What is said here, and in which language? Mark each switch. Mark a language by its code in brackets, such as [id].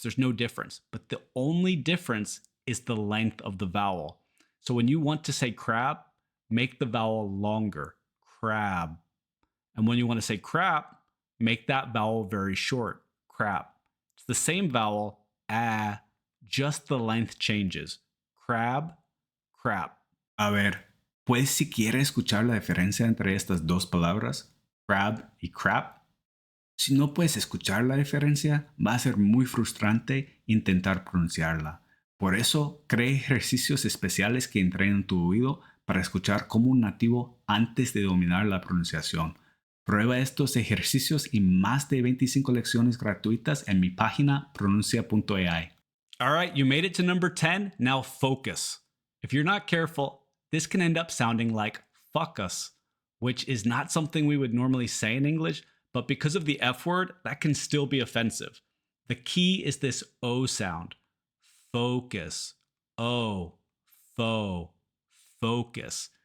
[en] There's no difference, but the only difference is the length of the vowel. So when you want to say crab, make the vowel longer. Crab. And when you want to say crap, make that vowel very short. Crap. It's the same vowel, just the length changes. Crab, crap. [es] A ver, ¿puedes siquiera escuchar la diferencia entre estas dos palabras? Crab y crap. Si no puedes escuchar la diferencia, va a ser muy frustrante intentar pronunciarla. Por eso, cree ejercicios especiales que entrenan tu oído para escuchar como un nativo antes de dominar la pronunciación. Prueba estos ejercicios y más de 25 lecciones gratuitas en mi página pronuncia.ai. [en] All right, you made it to number 10. Now focus. If you're not careful, this can end up sounding like fuck us, which is not something we would normally say in English, but because of the F word, that can still be offensive. The key is this O sound. Focus. O. Fo. Focus.